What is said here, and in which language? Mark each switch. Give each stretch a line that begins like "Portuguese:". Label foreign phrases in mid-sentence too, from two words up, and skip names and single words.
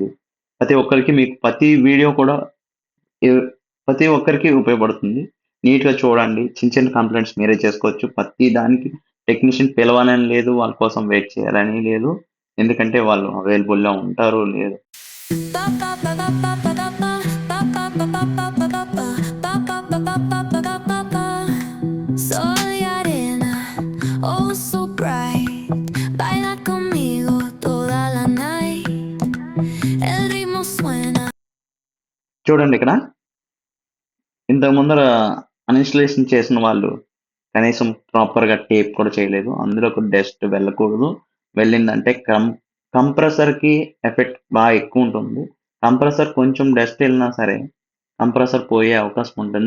Telugu: ప్రతి ఒక్కరికి మీకు ప్రతి వీడియో కూడా ఎ ప్రతి ఒక్కరికి ఉపయోగపడుతుంది. నీట్‌గా చూడండి. చిన్న చిన్న కంప్లెయింట్స్ మీరే చేసుకోవచ్చు. ప్రతి దానికి టెక్నీషియన్ పిలవాలని లేదు. వాళ్ళ కోసం వెయిట్ చేయాలని లేదు. ఎందుకంటే వాళ్ళు అవైలబుల్‌లో ఉంటారో లేదో
Spanish: Soy arena,
English: oh so bright.
Spanish: Baila conmigo toda la night. El ritmo suena.
Telugu: చూడండి ఇక్కడ. ఇంతకు ముందర అన్‌ఇన్‌స్టాలేషన్ చేసిన వాళ్ళు కనీసం ప్రాపర్‌గా టేప్ కూడా చేయలేదు. అందులోకి డస్ట్ వెళ్ళకూడదు. వెళ్ళిందంటే కంప్రెసర్‌కి ఎఫెక్ట్ ఎక్కువుంటుంది. కంప్రెసర్ కొంచెం డస్ట్ ఎళ్ళినా సరే కంప్రెసర్ పోయే అవకాశం ఉంటుంది.